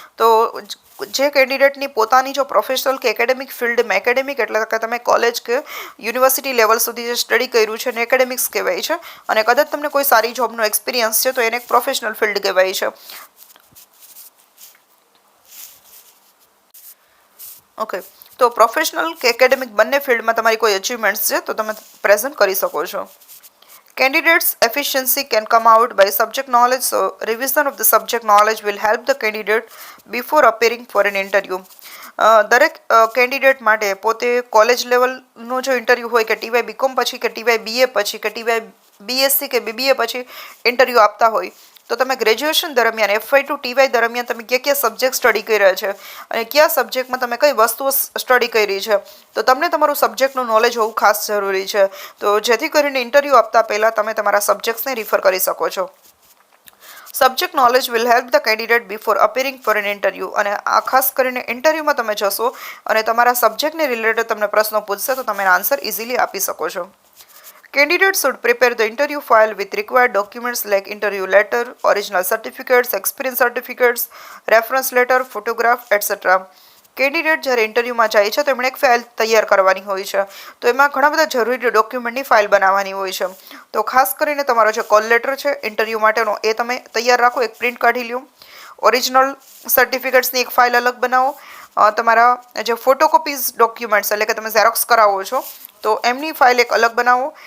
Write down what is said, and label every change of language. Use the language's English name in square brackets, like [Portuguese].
[Gujarati] તો જે કેન્ડિડેટની પોતાની જો પ્રોફેશનલ કે એકેડેમિક ફિલ્ડમાં, એકેડેમિક એટલે કે તમે કોલેજ કે યુનિવર્સિટી લેવલ સુધી જે સ્ટડી કર્યું છે એને એકેડેમિક્સ કહેવાય છે, અને કદાચ તમને કોઈ સારી જોબનો એક્સપિરિયન્સ છે તો એને એક પ્રોફેશનલ ફિલ્ડ કહેવાય છે. ઓકે, તો પ્રોફેશનલ કે એકેડેમિક બંને ફિલ્ડમાં તમારી કોઈ અચીવમેન્ટ્સ છે તો તમે પ્રેઝન્ટ કરી શકો છો. [English] Candidates' efficiency can come out by subject knowledge, so revision of the subject knowledge will help the candidate before appearing for an interview. [Gujarati] દરેક કેન્ડિડેટ માટે પોતે કોલેજ લેવલનું જો ઇન્ટરવ્યૂ હોય કે ટીવાય બીકોમ પછી કે ટીવાય બીએ પછી કે ટીવાય બીએસસી કે બીબીએ પછી ઇન્ટરવ્યૂ આપતા હોય તો તમે ગ્રેજ્યુએશન દરમિયાન FY ટુ ટીવાય દરમિયાન તમે કયા સબ્જેક્ટ સ્ટડી કર્યા છે અને કયા સબ્જેક્ટમાં તમે કઈ વસ્તુઓ સ્ટડી કરી છે તો તમને તમારું સબ્જેક્ટનું નોલેજ હોવું ખાસ જરૂરી છે. તો જેથી કરીને ઇન્ટરવ્યૂ આપતા પહેલાં તમે તમારા સબ્જેક્ટ્સને રિફર કરી શકો છો. [English] Subject knowledge will help the candidate before appearing for an interview. [Gujarati] અને આ ખાસ કરીને ઇન્ટરવ્યૂમાં તમે જશો અને તમારા સબ્જેક્ટને રિલેટેડ તમને પ્રશ્નો પૂછશે તો તમે આન્સર ઇઝીલી આપી શકો છો. [English] Candidates should prepare the interview file with required documents like interview letter, original certificates, experience certificates, reference letter, photograph, etc. [Gujarati] Candidate જ્યારે ઇન્ટરવ્યૂમાં જાય છે તો એમણે એક ફાઇલ તૈયાર કરવાની હોય છે, તો એમાં ઘણા બધા જરૂરી ડોક્યુમેન્ટની ફાઇલ બનાવવાની હોય છે. તો ખાસ કરીને તમારો જે કોલ લેટર છે ઇન્ટરવ્યૂ માટેનો એ તમે તૈયાર રાખો, એક પ્રિન્ટ કાઢી લ્યો. ઓરિજિનલ સર્ટિફિકેટ્સની એક ફાઇલ અલગ બનાવો. તમારા જે ફોટોકોપીઝ ડોક્યુમેન્ટ્સ એટલે કે તમે ઝેરોક્સ કરાવો છો તો એમની ફાઇલ એક અલગ બનાવો.